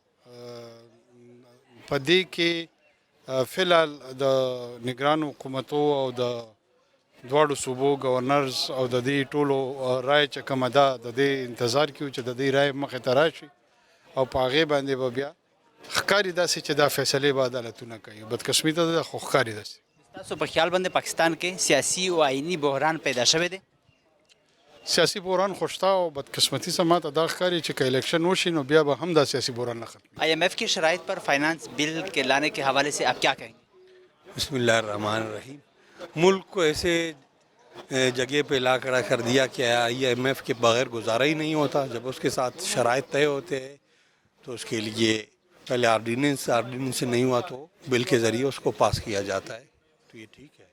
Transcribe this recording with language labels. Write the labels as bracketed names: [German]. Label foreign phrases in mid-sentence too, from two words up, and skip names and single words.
[Pashto] په دې کې فی الحال د نگران حکومتو او د دواړو صوبو گورنرز او د دې ټولو رای چې کومه ده د دې انتظار کیو چې د دې رای مخې ته راشي او په هغې باندې به بیا ښکاري داسې چې دا فیصلې به عدالتونه کوي. بدقسمي ته ده خو ښکاري داسې. تاسو په خیال باندې پاکستان کې سیاسي او آئینی بحران پیدا شوی دی؟ سیاسي بحران خو شته او بدقسمتي څه ما ته دا ښکاري چې که الیکشن وشي نو بیا به هم دا سیاسي بحران نه ختم. [Urdu] IMF کی شرائط پر فائنانس بل کے لانے کے حوالے سے آپ کیا کہیں گے؟ [Arabic] بسم اللہ الرحمن الرحیم. [Urdu] ملک کو ایسے جگہ پہ لا کھڑا کر دیا کہ IMF کے بغیر گزارا ہی نہیں ہوتا. جب اس کے ساتھ شرائط طے ہوتے ہیں تو اس کے لیے پہلے آرڈیننس سے نہیں ہوا تو بل کے ذریعے اس کو پاس کیا جاتا ہے، تو یہ ٹھیک ہے.